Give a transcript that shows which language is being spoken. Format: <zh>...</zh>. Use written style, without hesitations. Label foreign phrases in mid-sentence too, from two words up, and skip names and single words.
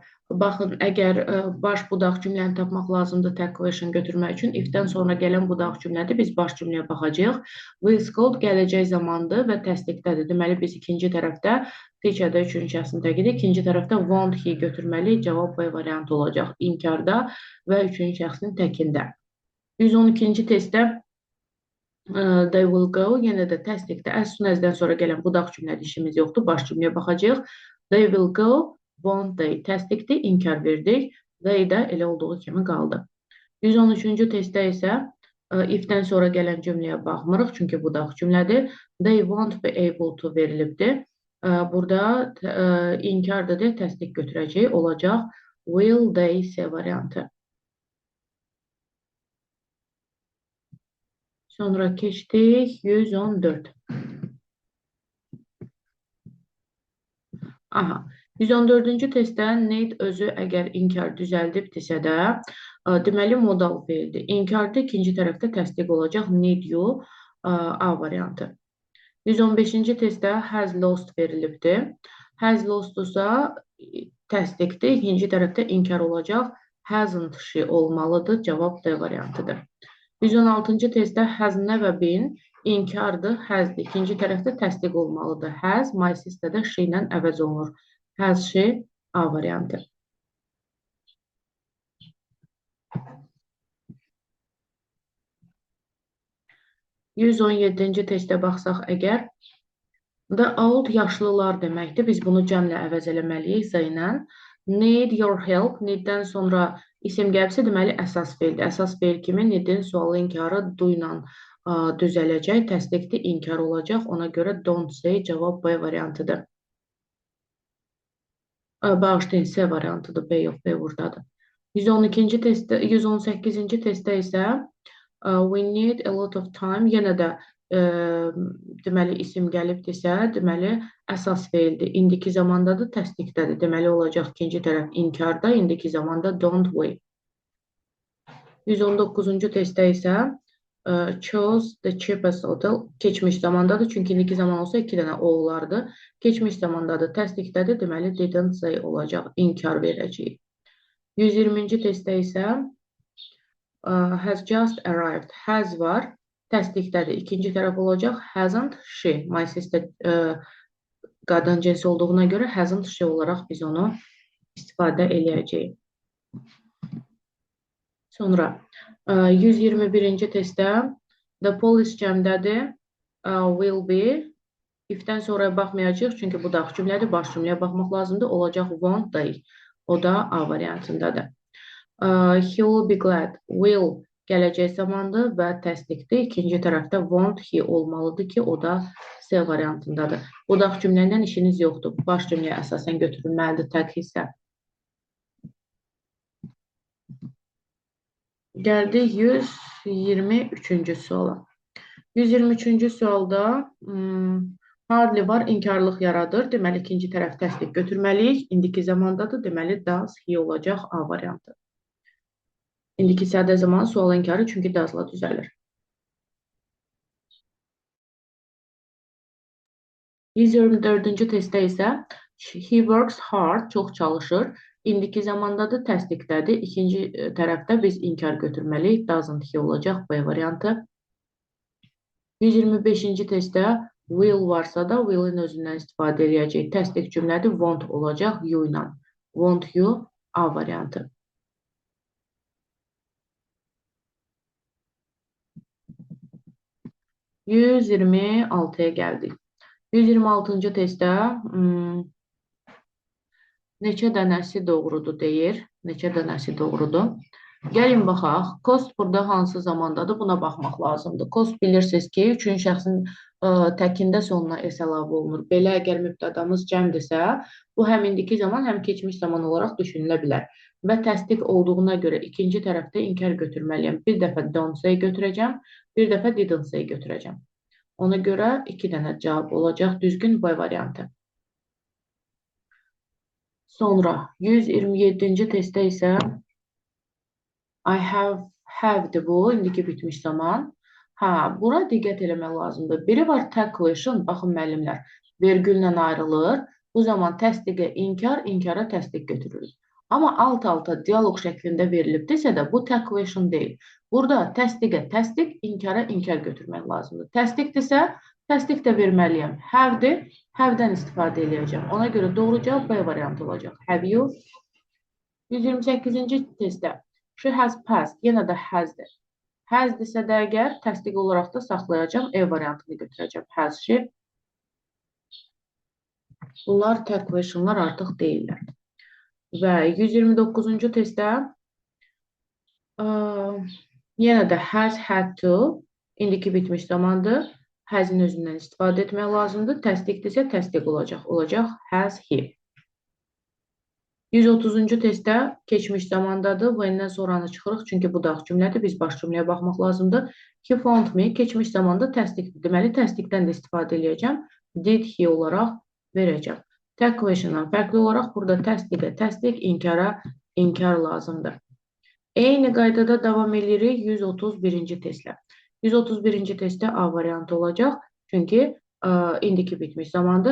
<az>Baxın, əgər baş budaq cümləni tapmaq lazımdır</az> <en>tag question</en> <az>götürmək üçün, if-dən sonra gələn budaq cümlədir, biz baş cümləyə baxacağıq.</az> <en>Will called</en> <az>gələcək zamandır və təsdiqdədir. Deməli, biz ikinci tərəfdə teacher-də üçüncü şəxsin təqidir, ikinci tərəfdə</az> <en>won't he</en> <az>götürməliyik, cavab B variantı olacaq. İnkarda və üçüncü şəxsin təkində.</az> <en>112-ci testdə they will go,</en> <az>yenə də təsdiqdə</az> <en>as soon as-dən</en> <az>sonra gələn budaq cümlədə işimiz yoxdur, baş cümləyə baxacağıq.</az> <en>They will go, won't they</en> <az>təsdiqdir, inkar verdik. They də elə olduğu kimi qaldı. 113-cü testdə isə if-dən sonra gələn cümləyə baxmırıq, çünki budaq cümlədir.</az> <en>They won't be able to verilibdir.</en> <az>Burada inkardır deyə təsdiq götürəcək, olacaq</az> <en>will they</en> <az>C variantı. Sonra keçdik 114. Aha, 114-cü testdə need özü əgər inkar düzəldibdirsə də, deməli modal feildir. İnkarda ikinci tərəfdə təsdiq olacaq</az> <en>need you</en> <az>A variantı. 115-ci testdə</az> <en>has lost</en> <az>verilibdir.</az> <en>Has lostdursa</en> <az>təsdiqdir. İkinci tərəfdə inkar olacaq.</az> <en>Hasn't she</en> <az>olmalıdır. Cavab D variantıdır. 116-cı testdə</az> <en>has never been</en> <az>inkardır, hasdir. İkinci tərəfdə təsdiq olmalıdır. Has,</az> <en>my sister'də</en> <az>she ilə əvəz olunur.</az> <en>Has she</en> <az>A variantı. %117-ci testə baxsaq əgər,</az> <en>the old</en> <az>yaşlılar deməkdir. Biz bunu cəmlə əvəz eləməliyik Z ilə.</az> <en>Need your help.</en> <az>Needdən sonra isim gəlibsə, deməli əsas feildir. Əsas feil kimi needin sualı inkarı do ilə düzələcək. Təsdiqdir, inkar olacaq. Ona görə</az> <en>don't say</en> <az>cavab B variantıdır. Bağışlayın, C variantıdır. B yox, B buradadır. 112-ci testdə, 118-ci testdə isə</az> <en>we need a lot of time.</en> <az>Yenə də deməli isim gəlibdirsə, deməli əsas feildir. İndiki zamandadır, təsdiqdədir. Deməli olacaq ikinci tərəf inkarda, indiki zamanda</az> <en>don't we.</en> <az>119-cu testdə isə</az> <en>chose the cheapest hotel</en> <az>keçmiş zamandadır. Çünki indiki zaman olsa 2 dənə o olardı. Keçmiş zamandadır, təsdiqdədir. Deməli</az> <en>didn't say</en> <az>olacaq, inkar verəcəyik.</az> <en>120-ci</en> <az>testdə isə</az> <en>has just arrived.</en> <az>Has var, təsdiqdədir. İkinci tərəf olacaq</az> <en>hasn't she. My sister</en> <az>qadın cinsi olduğuna görə</az> <en>hasn't she</en> <az>olaraq biz onu istifadə eləyəcəyik. Sonra 121-ci testdə the police cəmdədir.</az> <en>Will be.</en> <az>If-dən sonra baxmayacaq, çünki bu dax cümlədir. Baş cümləyə baxmaq lazımdır.</az> <en>Olacaq won't they.</en> <az>O da A variantındadır.</az> <en>He will be glad.</en> <az>Will gələcək zamandır və təsdiqdir. İkinci tərəfdə</az> <en>won't he</en> <az>olmalıdır ki, o da C variantındadır. Bu dax cümləndən işiniz yoxdur. Baş cümləyə əsasən götürülməlidir tag hissə. Gəldik 123-cü suala. 123-cü sualda hardly var, inkarlıq yaradır. Deməli, ikinci tərəf təsdiq götürməliyik. İndiki zamandadır. Deməli,</az> <en>does he</en> <az>olacaq A variantı. İndiki sədə zaman sual inkarı çünki does'la düzəlir.</az> <en>124-cü</en> <az>testdə isə</az> <en>he works hard,</en> <az>çox çalışır. İndiki zamandadır, təsdiqdədir. İkinci tərəfdə biz inkar götürməliyik.</az> <en>Doesn't he</en> <az>olacaq B variantı. 125-ci testdə will varsa da will'in özündən istifadə edəcək. Təsdiq cümlədir, won't olacaq you ilə.</az> <en>Won't you A variantı.</en> <az>126-ya gəldik. 126-cı testdə neçə dənəsi doğrudur deyir. Neçə dənəsi doğrudur. Gəlin baxaq. Cost burada hansı zamandadır? Buna baxmaq lazımdır. Cost bilirsiniz ki, üçün şəxsin təkində sonuna s əlavə olunur. Belə əgər mübtədamız cəmdirsə, bu həm indiki zaman, həm keçmiş zaman olaraq düşünülə bilər. Və təsdiq olduğuna görə ikinci tərəfdə inkar götürməliyəm. Bir dəfə</az> <en>don't say</en> <az>götürəcəm, bir dəfə</az> <en>didn't say</en> <az>götürəcəm. Ona görə 2 dənə cavab olacaq düzgün B variantı. Sonra 127-ci testdə isə</az> <en>I have'dir</en> <az>bu, indiki bitmiş zaman. Bura diqqət eləmək lazımdır. Biri var</az> <en>tag question,</en> <az>baxın müəllimlər, vergüllə ayrılır. Bu zaman təsdiqə inkar, inkara təsdiq götürürük. Amma alt-alta dialoq şəklində verilibdirsə də bu</az> <en>tag question</en> <az>deyil. Burada təsdiqə təsdiq, inkara inkar götürmək lazımdır. Təsdiqdirsə, təsdiq də verməliyəm. Have-dir, have-dən istifadə edəcəm. Ona görə doğru cavab B variantı olacaq.</az> <en>Have you? 128-ci testdə she has passed,</en> <az>yenə də has-dir. Has-dirsə də əgər təsdiq olaraq da saxlayacağım, E variantını götürəcəm.</az> <en>Has she?</en> <az>Bunlar</az> <en>tag questionlar</en> <az>artıq deyirlər. Və 129-cu testdə yenə də</az> <en>has had to,</en> <az>indiki bitmiş zamandır. Has-in özündən istifadə etmək lazımdır. Təsdiqdirsə təsdiq olacaq.</az> <en>Olacaq has he.</en> <az>130-cu testdə keçmiş zamandadır. When-dən sonranı çıxırıq. Çünki bu da cümlədir. Biz baş cümləyə baxmaq lazımdır.</az> <en>He found me</en> <az>keçmiş zamanda təsdiqdir. Deməli, təsdiqdən də istifadə edəcəm.</az> <en>Did he</en> <az>olaraq verəcəm.</az> <en>Tag question'dan</en> <az>fərqli olaraq burada təsdiqə təsdiq, inkara inkar lazımdır. Eyni qaydada davam edirik 131-ci testlə. 131-ci testdə A variantı olacaq. Çünki indiki bitmiş zamandır.</az>